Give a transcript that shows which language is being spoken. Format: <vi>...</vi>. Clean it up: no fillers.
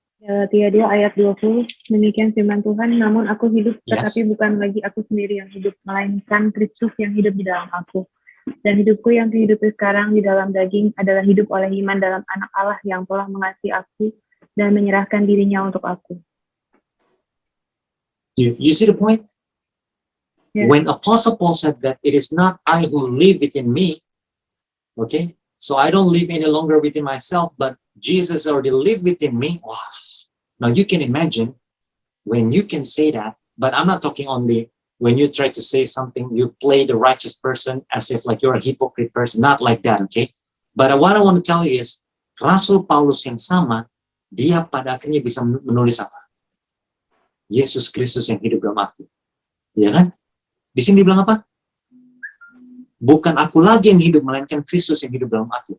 <id>Galatia 2 ayat 20, demikian firman Tuhan, namun aku hidup, tetapi bukan lagi aku sendiri yang hidup, melainkan Kristus yang hidup di dalam aku. Dan hidupku yang kehidupan sekarang di dalam daging adalah hidup oleh iman dalam Anak Allah yang telah mengasihi aku dan menyerahkan dirinya untuk aku.</id> <en>You see the point? Yes. When Apostle Paul said that it is not I who live within me, okay? So I don't live any longer within myself, but Jesus already live within me. Wow. Now you can imagine when you can say that, but I'm not talking only when you try to say something, you play the righteous person as if like you're a hypocrite person, not like that, okay? But what I want to tell you is,</en> <id>Rasul Paulus yang sama, dia pada akhirnya bisa menulis apa? Yesus Kristus yang hidup dalam aku. Ya kan? Di sini dibilang apa? Bukan aku lagi yang hidup, melainkan Kristus yang hidup dalam aku.</id>